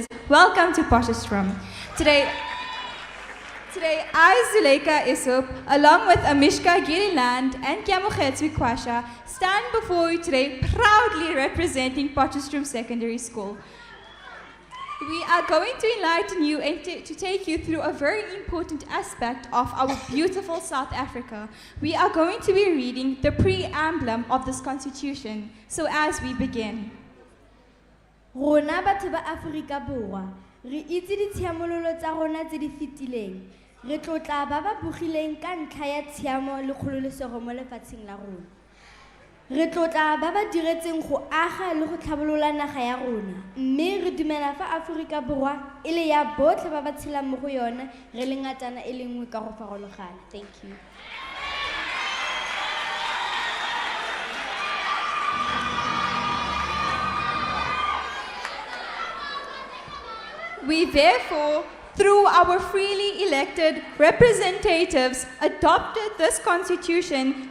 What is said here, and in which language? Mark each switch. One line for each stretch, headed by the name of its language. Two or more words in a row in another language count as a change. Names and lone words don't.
English: Welcome to Potchefstroom. Today, I, Zuleika Isup, along with Amishka Gilliland and Kiamukhetsu Kwasha, stand before you today proudly representing Potchefstroom Secondary School. We are going to enlighten you and to take you through a very important aspect of our beautiful South Africa. We are going to be reading the preamble of this constitution. So as we begin.
Tswana: Rona batho ba Afrika Borwa, re itse ditshiamololo tsa rona tse di fetileng. Re tlotla ba ba bogileng ka ntlha ya tshiamo le kgololesego mo lefatsheng la rona. Re tlotla ba ba diretseng go aga le go tlhabolola naga ya rona, mme re dumela fa Afrika Borwa e le ya botlhe ba ba tshelang mo go yona re le ngatana e le nngwe ka go farologana.
English: Thank you. We therefore, through our freely elected representatives, adopted this constitution